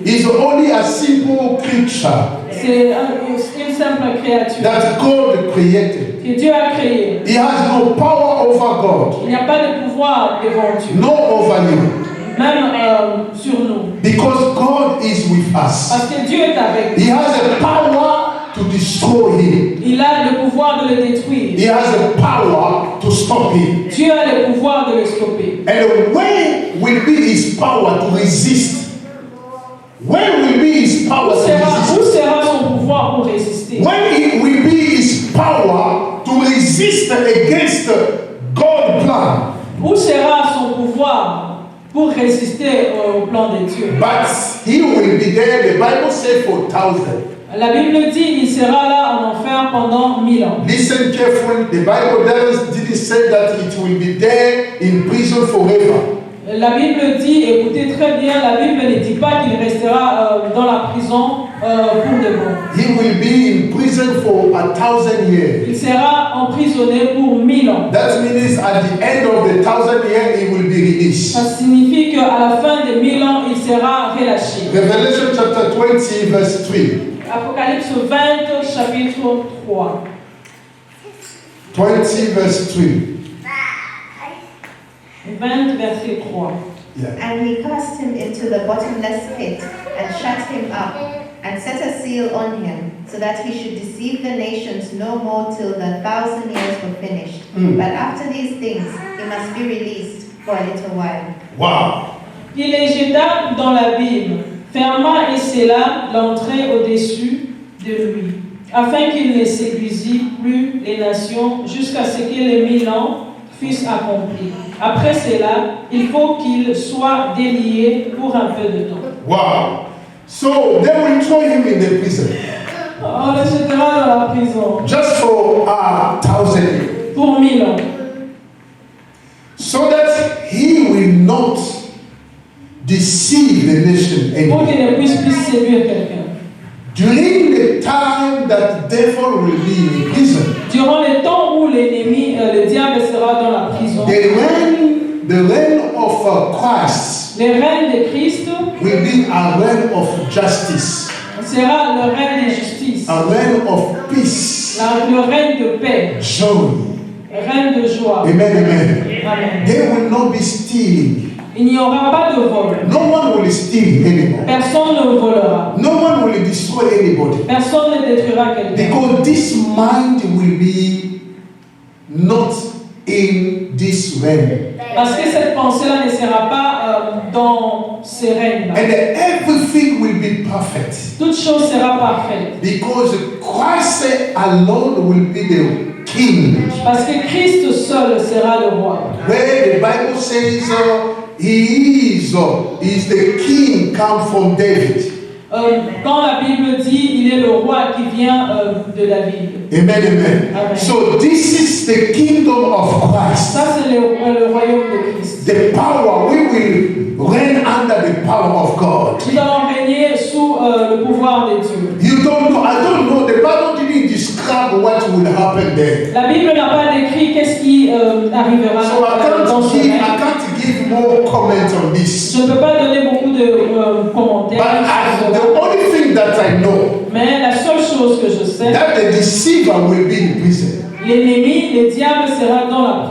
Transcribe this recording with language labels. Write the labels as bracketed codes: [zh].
[en] He is only a simple creature [fr] C'est une simple créature [en] that God created. [fr] que Dieu a créée. [en] He has no power over God, [fr] Il n'y a pas de pouvoir devant Dieu, [en] nor over you. [fr] même sur nous. [en] Because God is with us. [fr] Parce que Dieu est avec nous. [en] He has the power to destroy him. [fr] Il a le pouvoir de le détruire. [en] He has the power to stop him. [fr] Dieu a le pouvoir de le stopper. [en] And where will be his power to resist? Where will be his power [fr] Où [en] to resist? [fr] sera son pouvoir pour résister? [en] When it will be his power to resist against God's plan? [fr] Où sera son pouvoir pour résister au plan de Dieu? [en] But he will be there, the Bible says, for 1,000. [fr] La Bible dit il sera là en enfer pendant 1000 ans. [en] Listen carefully, the Bible didn't say that it will be there in prison forever. [fr] La Bible dit, écoutez très bien, la Bible ne dit pas qu'il restera dans la prison pour de bon. [en] He will be in prison for 1,000 years. [fr] Il sera emprisonné pour 1000 ans. [en] That means at the end of the 1,000 years, he will be released. [fr] Ça signifie qu'à la fin de 1000 ans, il sera relâché. [en] Revelation chapter 20, verse 3. [fr] Apocalypse 20, chapitre 3. [en] 20, verse 3. [fr] 20, verset 3. [en] Yeah. And he cast him into the bottomless pit, and shut him up, and set a seal on him, so that he should deceive the nations no more till the 1,000 years were finished. But after these things, he must be released for a little while. Wow. [fr] Il les jeta dans l'abîme, ferma et scella l'entrée au-dessus de lui, afin qu'il ne séduisît plus les nations jusqu'à ce que les 1000 ans fussent accomplis. Après cela, il faut qu'il soit délié pour un peu de temps. Wow. [en] So they will throw him in the prison [fr] On le jettera dans la prison [en] just for 1,000 years. [fr] pour 1000 ans, [en] So that he will not deceive the nation [fr] pour [en] anymore. [fr] qu'il ne puisse plus séduire quelqu'un. [en] During the time that the devil will be in prison, [fr] Durant le temps où l'ennemi, le diable sera dans la prison, [en] the reign of Christ [fr] le règne de Christ [en] will be a reign of justice, [fr] sera le règne de justice, [en] a reign of peace, [fr] le règne de paix, [en] joy. [fr] règne de joie. [en] Amen, amen. [fr] Amen. [en] They will not be stealing. [fr] Il n'y aura pas de vol. [en] No one will steal anymore. [fr] Personne ne volera. [en] No one will destroy anybody. [fr] Personne ne détruira quelqu'un. [en] Because this mind will be not in this realm. [fr] Parce que cette pensée-là ne sera pas dans ces règnes-là. [en] And everything will be perfect. [fr] Toute chose sera parfaite. [en] Because Christ alone will be the king. [fr] Parce que Christ seul sera le roi. [en] Where the Bible says he is the king come from David. [fr] Quand la Bible dit il est le roi qui vient de David. [en] Amen, amen. [fr] Amen. [en] So this is the kingdom of Christ. [fr] Ça c'est le royaume de Christ. [en] The power, we will reign under the power of God. [fr] Nous allons régner sous le pouvoir de Dieu. [en] You don't know, I don't know, the Bible didn't describe what will happen there. [fr] La Bible n'a pas décrit qu'est-ce qui arrivera [en] So [fr] dans ce [en] I [fr] règne. [en] can't give more comment on this. [fr] Je ne peux pas donner beaucoup de [en] But [fr] commentaires sur [en] the [fr] cela. [en] only thing that I know, [fr] Mais la seule chose que je sais, [en] that the deceiver will be in prison, [fr] l'ennemi, le diable sera dans la